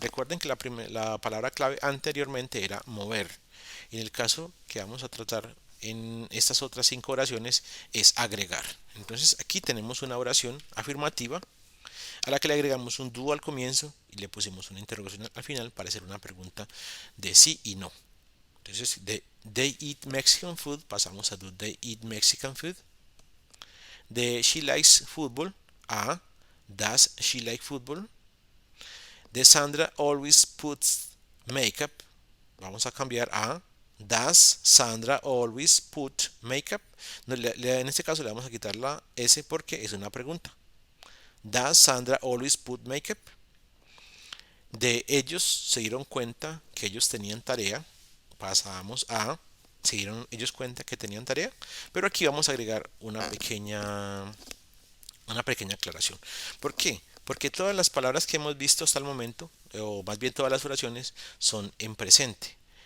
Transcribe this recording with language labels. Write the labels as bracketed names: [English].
[Spanish] Recuerden que la palabra clave anteriormente era mover. En el caso que vamos a tratar en estas otras 5 oraciones es agregar. Entonces aquí tenemos una oración afirmativa a la que le agregamos un do al comienzo y le pusimos una interrogación al final para hacer una pregunta de sí y no. Entonces, de [English] they eat Mexican food [Spanish] pasamos a [English] do they eat Mexican food. [Spanish] De [English] she likes football a does she like football. [Spanish] De [English] Sandra always puts makeup [Spanish] vamos a cambiar a [English] does Sandra always put makeup. [Spanish] No, en este caso le vamos a quitar la S porque es una pregunta. [English] Does Sandra always put makeup? [Spanish] De ellos se dieron cuenta que ellos tenían tarea. Pasamos a se dieron ellos cuenta que tenían tarea. Pero aquí vamos a agregar una pequeña aclaración. ¿Por qué? Porque todas las palabras que hemos visto hasta el momento, o más bien todas las oraciones, son en presente.